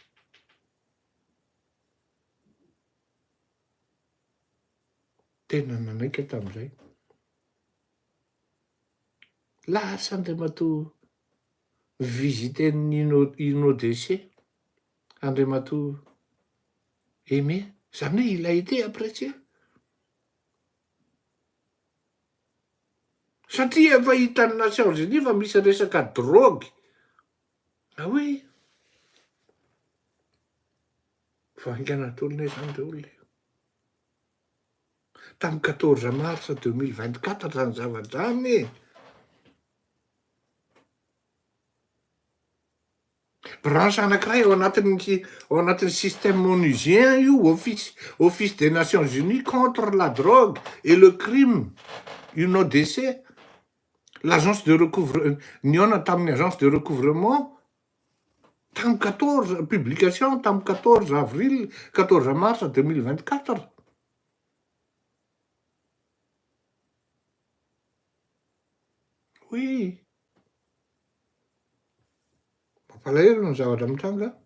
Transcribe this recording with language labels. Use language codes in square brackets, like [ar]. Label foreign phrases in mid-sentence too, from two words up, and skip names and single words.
[mg] Tena nanaiky tamin'izay. Lasa Andriamatoa visiten'ny Inodc. Andriamatoa Aimé. Zany hoe [fr] il a été apprécié. [mg] Satria efa hitan'ny [fr] Nations Unies [mg] fa misy resaka drogue. [fr] Ah oui. [mg] Fa haingana tolona izany le olona. tamin'ny 14 mars 2024 zany zava-drany e. Branche anankiray ao anatin'ny [fr] système onusien [mg] io, [fr] office des Nations Unies contre la drogue et le crime, UNODC, l'agence de recouvrement, [mg] niona tamin'ny [fr] agence de recouvrement, [mg] tamin'ny 14 publication tamin'ny 14 mars 2024. [fr] Oui. [mg] Mampalahelo ny zavatra mitranga.